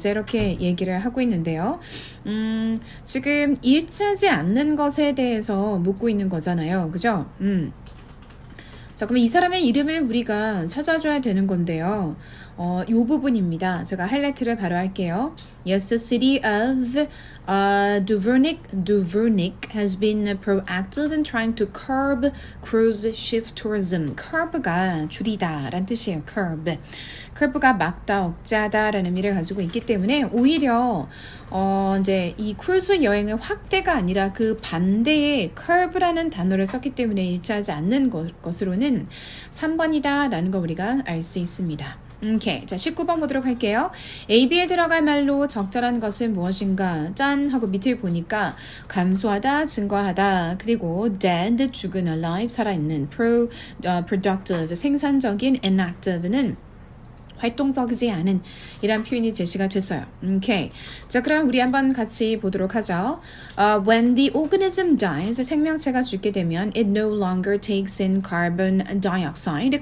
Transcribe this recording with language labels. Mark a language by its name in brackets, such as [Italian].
[Korean] 이렇게 얘기를 하고 있는데요. 지금 일치하지 않는 것에 대해서 묻고 있는 거잖아요. 그죠? 자, 그럼 이 사람의 이름을 우리가 찾아줘야 되는 건데요. 이 부분입니다. 제가 하이라이트를 바로 할게요. [English] Yes, the city of Dubrovnik has been proactive in trying to curb cruise ship tourism. [Korean] curb가 줄이다 라는 뜻이에요. curb가 막다, 억제하다 라는 의미를 가지고 있기 때문에 오히려 이제 이 크루즈 여행을 확대가 아니라 그 반대의 curb라는 단어를 썼기 때문에 일치하지 않는 것으로는 3번이다 라는 걸 우리가 알 수 있습니다. 오케이. 자, 19번 보도록 할게요. AB에 들어갈 말로 적절한 것은 무엇인가? 짠! 하고 밑을 보니까 감소하다, 증가하다, 그리고 dead, 죽은, alive, 살아있는, productive, 생산적인, inactive는 활동적이지 않은 이란 표현이 제시가 됐어요. 오케이. 자, 그럼 우리 한번 같이 보도록 하죠. [English] When the organism dies, [Korean] 생명체가 죽게 되면 [English] it no longer takes in carbon dioxide.